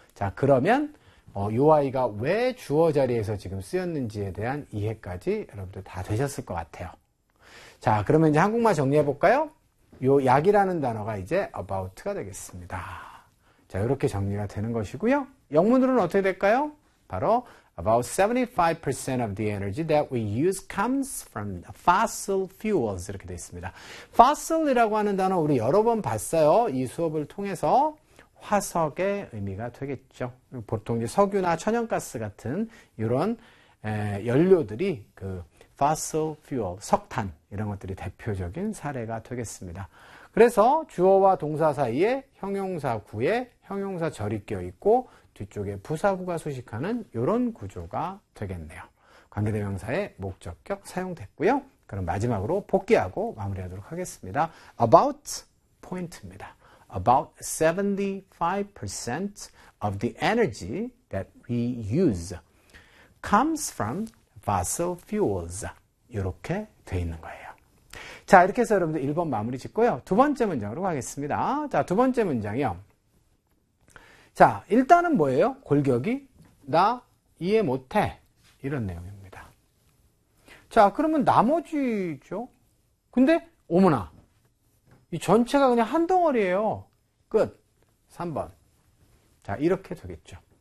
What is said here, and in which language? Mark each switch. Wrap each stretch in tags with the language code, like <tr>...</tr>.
<ko>자, 그러면 이 아이가 왜 주어 자리에서 지금 쓰였는지에 대한 이해까지 여러분들 다 되셨을 것 같아요. 자, 그러면 이제 한국말 정리해 볼까요? 요 약이라는 단어가 이제 about가 되겠습니다. 자, 이렇게 정리가 되는 것이고요. 영문으로는 어떻게 될까요? 바로</ko> <en>About 75% of the energy that we use comes from fossil fuels.</en> <ko>이렇게 되어 있습니다. Fossil이라고 하는 단어 우리 여러 번 봤어요. 이 수업을 통해서 화석의 의미가 되겠죠. 보통 이제 석유나 천연가스 같은 이런 연료들이 그 fossil fuel, 석탄 이런 것들이 대표적인 사례가 되겠습니다. 그래서 주어와 동사 사이에 형용사 구에 형용사 절이 끼어 있고 뒤쪽에 부사구가 수식하는 이런 구조가 되겠네요. 관계대명사의 목적격 사용됐고요. 그럼 마지막으로 복귀하고 마무리하도록 하겠습니다. About 포인트입니다.</ko> <en>About 75% of the energy that we use comes from fossil fuels.</en> <ko>이렇게 돼 있는 거예요. 자, 이렇게 해서 여러분들 1번 마무리 짓고요. 두 번째 문장으로 가겠습니다. 자, 두 번째 문장이요. 자, 일단은 뭐예요? 골격이 나 이해 못해 이런 내용입니다. 자, 그러면 나머지죠. 근데 어머나, 이 전체가 그냥 한 덩어리예요. 끝. 3번. 자, 이렇게 되겠죠.</ko>